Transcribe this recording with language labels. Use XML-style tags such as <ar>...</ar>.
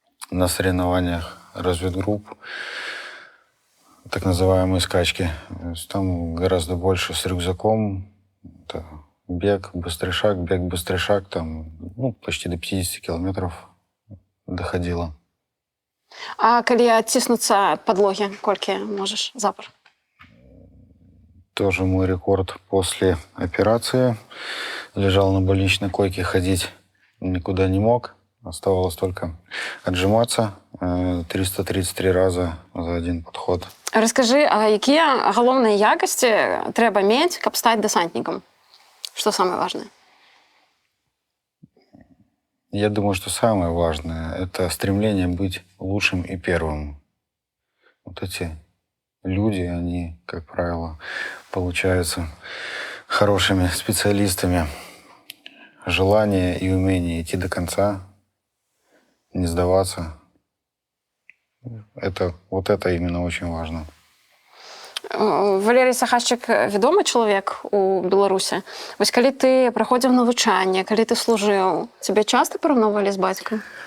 <ru>На соревнованиях разведгрупп, так называемые скачки, там гораздо больше с рюкзаком. Это бег, быстрый шаг, там, ну, почти до 50 километров доходило.</ru> <be>А калі адціснуцца ад падлогі, колькі можаш запар?</be> <ru>Тоже мой рекорд после операции. Лежал на больничной койке, ходить никуда не мог. Оставалось только отжиматься 333 раза за один подход.</ru> <be>Раскажы, а якія галоўныя якасці трэба мець, каб стаць дэсантнікам? Што самае важнае?</be> <ru>Я думаю, что самое важное – это стремление быть лучшим и первым. Вот эти люди, они, как правило, получаются хорошими специалистами. Желание и умение идти до конца, не сдаваться. Вот это именно очень важно.</ru> <be>Валерій Сахашчык вядомы чалавек у Беларусі. Вось калі ты праходзіў навучанне, калі ты служыў, цябе часта параўноўвалі з бацькам?</be>